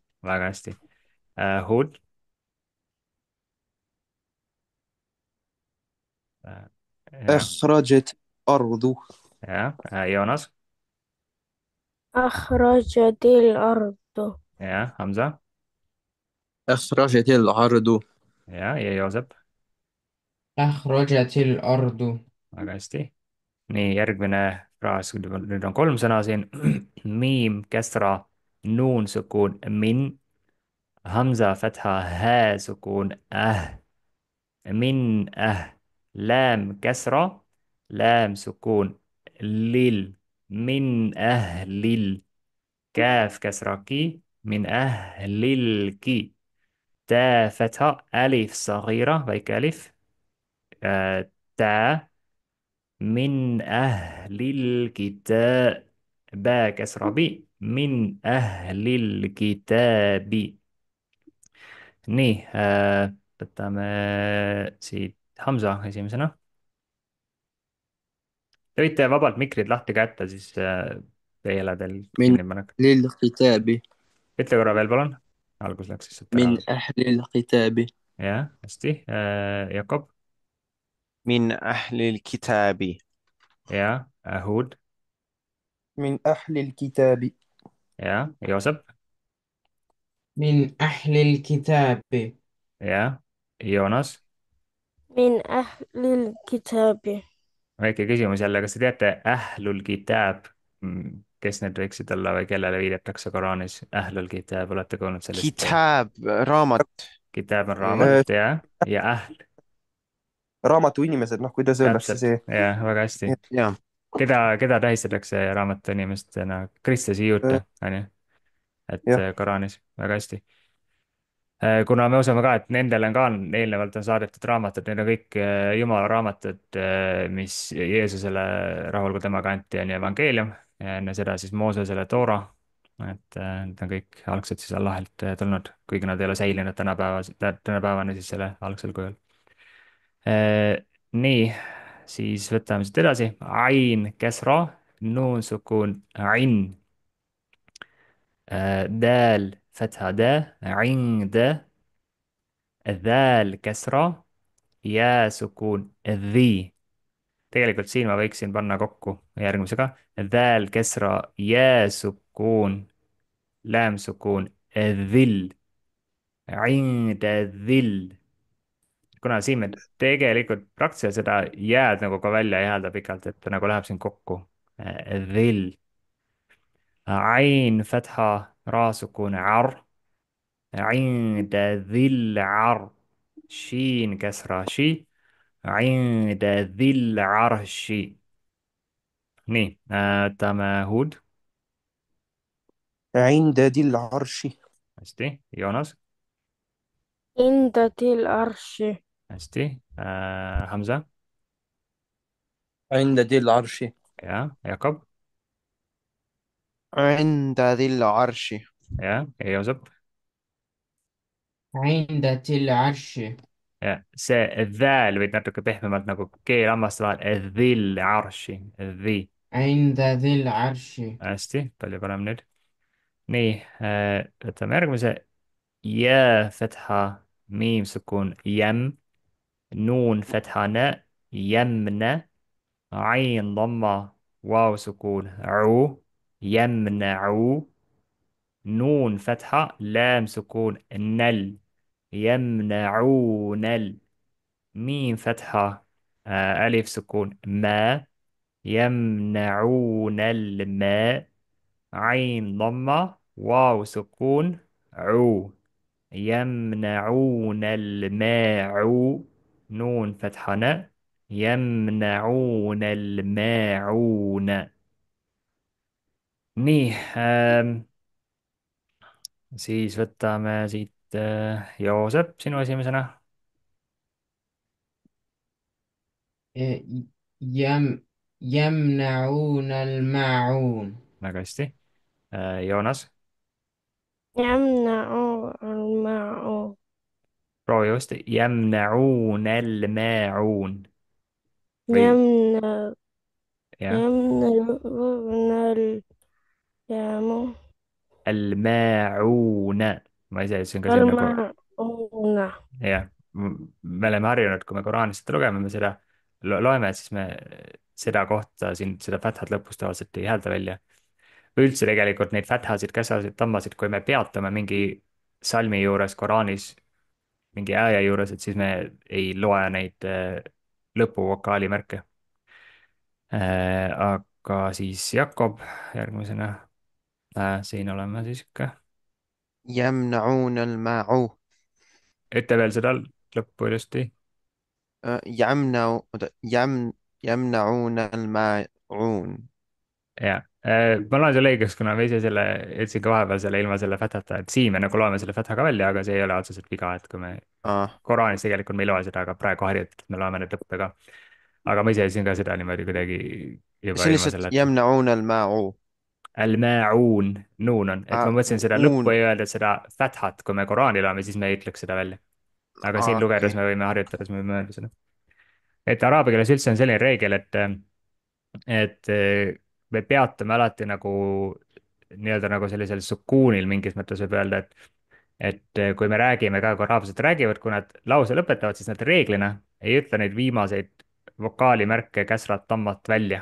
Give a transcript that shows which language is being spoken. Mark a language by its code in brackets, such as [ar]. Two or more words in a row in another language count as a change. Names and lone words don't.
[ar] باقي هود. آه، يا أخرجت أرض. يونس. أخرجت الأرض. يا حمزة. أخرجت الأرض. يا يوسف. أخرجت الأرض. [et] Väga nii, järgmine fraas, nüüd on kolm sõna siin. [ar] ميم، كسرة، نون، سكون, مِن، همزة، فتحة، هاء، سكون، مِن، لام، كسرة، لام، سكون، لِل، مِن, لِل، كاف، كسرة، كِ، مِن، لِل، كِ, تاء فتحة ألف صغيرة väike ألف تاء من أهل الكتاب باء كسرة بي من أهل الكتاب [et] nii võtame siit Hamza esimesena. Te võite vabalt mikrid lahti ka jätta, siis teile teil [ar] من [et] kinni panek. [ar] أهل الكتاب. [et] ütle korra veel, palun. Algus läks lihtsalt ära. [ar] من أهل الكتاب. [et] jah, hästi. Jakob. [ar] من أهل الكتاب. [et] ja Hud. [ar] من أهل الكتاب. [et] ja Joosep. [ar] من أهل الكتاب. [et] ja Joonas. [ar] من أهل الكتاب. [et] väike küsimus jälle, kas te teate [ar] أهل الكتاب, [et] kes need võiksid olla või kellele viidatakse Koraanis? [ar] أهل الكتاب, [et] olete kuulnud sellist? [ar] كتاب رامت. [et] Kitab on Äh, raamat ja Ahl, raamatu inimesed, noh, kuidas öeldakse täpselt, see. ja väga hästi. ja keda tähistatakse raamatu inimestena? kristlasi juute, on ju, et Jah, Koraanis, väga hästi. kuna me usume ka, et nendele on ka eelnevalt on saadetud raamatud, need on kõik Jumala raamatud, mis Jeesusele rahul, kui temaga anti, on ju evangeelium ja enne seda siis Moosesele Toora. et need on kõik algselt siis Allahilt tulnud, kuigi nad ei ole säilinud tänapäevani siis selle algsel kujul. nii, siis võtame siit edasi. [ar] عين، كسرة، نون، سكون، عِن, دال، فتحة، دَ، عِن، دَ, ذال كسرة ياء سكون ذِ. [et] tegelikult siin ma võiksin panna kokku järgmisega. [ar] ذال كسرة ياء سكون لام سكون ذِلْ. عِندَ ذِلْ. [et] kuna siin me tegelikult praktiliselt seda jääd nagu ka välja ei häälda pikalt, et ta nagu läheb siin kokku. [ar] ذِلْ. عين فتحة راء سكون عَرْ. عِندَ ذِلْ عَرْ. شين كسرة شِ. عند ذي العرش. [et] nii, võtame Hud. [ar] عند ذي العرش. [et] hästi, Joonas. [ar] عند ذي العرش. [et] hästi, Hamza. [ar] عند ذي العرش. [et] ja Jakob. [ar] عند ذي العرش. [et] ja Joosep. [ar] عند ذي العرش. [et] ja see dhääl võid natuke pehmemalt nagu keel hammaste vahel. [ar] ذِلْ عَرْشِ، ذِ. عند ذي العرش. [et] hästi, palju parem nüüd. nii, võtame järgmise. [ar] ياء فتحة ميم سكون يَمْ. نون فتحة نَ، يَمْنَ. عين ضمة واو سكون عو يمنعو. نون فتحة لام سكون نل يمنعون ميم فتحة ألف سكون ما يمنعون الماء. عين ضمة واو سكون عو يمنعون الماء. نون فتحة ن يمنعون الماعون. [et] nii siis võtame siit Joosep sinu esimesena. [ar] إيه، يمنعون الماعون. [et] väga hästi. Joonas, [ar] يمنع الماعون. [et] proovi uuesti. [ar] يمنعون الماعون [et] või [ar] يمنع [et] jah, [ar] يمنعون اليم الماعون. [et] ma ise ütlesin ka see on nagu [ar] الماعون. [et] jah, me oleme harjunud, kui me Koraanist seda lugeme, me seda loeme, siis me seda kohta siin, seda fathat lõpus tavaliselt ei häälda välja. või üldse tegelikult neid fathasid, käsasid, tammasid, kui me peatume mingi salmi juures Koraanis, mingi aja juures, et siis me ei loe neid lõpuvokaali märke. Aga siis Jakob järgmisena. Siin oleme siis ikka. يمنعون الماعون. ütle veel seda lõppu ilusti. يمنعون الماعون. ja ma loen selle õigeks, kuna ma ise selle jätsin ka vahepeal selle ilma selle fatata, et siin me nagu loeme selle fataga välja, aga see ei ole otseselt viga, et kui me آه. Koraanis tegelikult me ei loe seda, aga praegu harjutatult me loeme neid lõppe ka. aga ma ise ütlesin ka seda niimoodi kuidagi juba see on ilma lihtsalt selleta. [ar] يمنعون الماعون. [et] Al-ma'un, nuun on, et ma mõtlesin seda lõppu [ar] معون. [et] ei öelda, et seda fathat, kui me Koraani loeme, siis me ei ütleks seda välja. aga siin lugedes اوكي. me võime harjutades, me võime öelda seda. et araabia keeles üldse on selline reegel, et me peatume alati nagu nii-öelda nagu sellisel sukuunil mingis mõttes võib öelda, et kui me räägime ka, kui araablased räägivad, kui nad lause lõpetavad, siis nad reeglina ei ütle neid viimaseid vokaalimärke, käsrat, tammat välja.